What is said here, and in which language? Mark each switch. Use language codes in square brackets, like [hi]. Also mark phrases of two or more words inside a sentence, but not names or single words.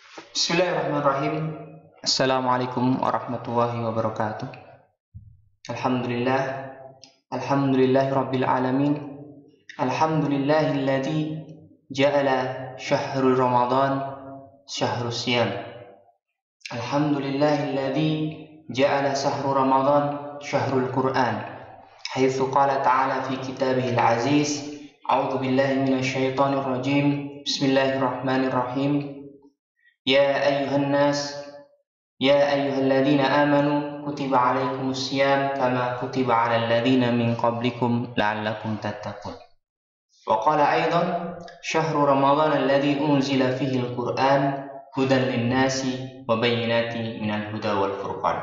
[ar] بسم الله الرحمن الرحيم. السلام عليكم ورحمة الله وبركاته. الحمد لله. الحمد لله رب العالمين. الحمد لله الذي جعل شهر رمضان شهر الصيام. الحمد لله الذي جعل شهر رمضان شهر القرآن. حيث قال تعالى في كتابه العزيز. أعوذ بالله من الشيطان الرجيم. بسم الله الرحمن الرحيم. يا أيها الناس، يا أيها الذين آمنوا، كتب عليكم الصيام كما كتب على الذين من قبلكم لعلكم تتقون. وقال أيضا شهر رمضان الذي أنزل فيه القرآن هدى للناس وبينات من الهدى والفرقان.